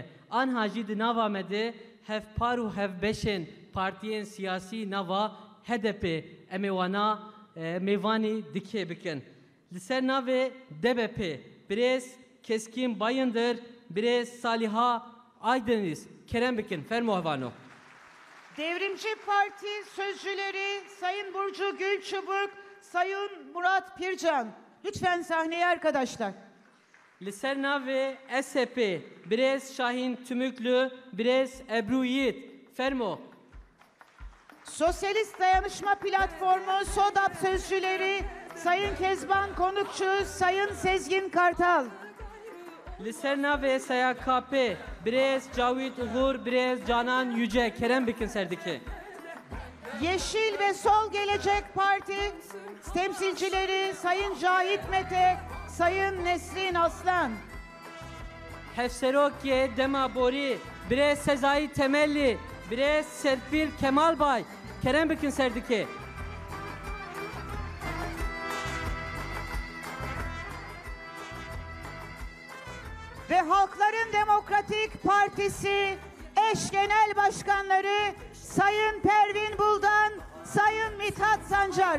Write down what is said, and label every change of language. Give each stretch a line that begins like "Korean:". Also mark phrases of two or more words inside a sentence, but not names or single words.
Kurdish: Anha jî di nava me de hevpar û hevbeşên partiyên siyasî nava HDP em ê wana mêvanî dikê bikin. Li ser navê DBP Birêz Keskin Bayındır, Birêz Saliha Aydeniz kerem bikin. Fermo hevano.
Turkish: Devrimci Parti sözcüleri Sayın Burcu Gülçubuk, Sayın Murat Pircan. Lütfen sahneye arkadaşlar.
Kurdish: Li ser navê SP Birêz Şahin Tümüklü, Birêz Ebru Yiğit. Fermo.
Turkish: Sosyalist Dayanışma Platformu SODAP sözcüleri Sayın Kezban Konukçu, Sayın Sezgin Kartal.
Kurdish: Li ser navê SYKP Birêz Cavit Uğur, Birêz Canan Yüce kerem bikin serdiki.
Turkish: Yeşil ve Sol Gelecek Parti temsilcileri Sayın Cahit Mete, Sayın Nesrin Aslan.
Kurdish: Hevserokye Dema Bori, Birêz Sezai Temelli, Birêz Serpil Kemal Bay kerem bikin serdiki.
Turkish: Ve Halkların Demokratik Partisi eş genel başkanları Sayın Pervin Buldan, Sayın Mithat Sancar.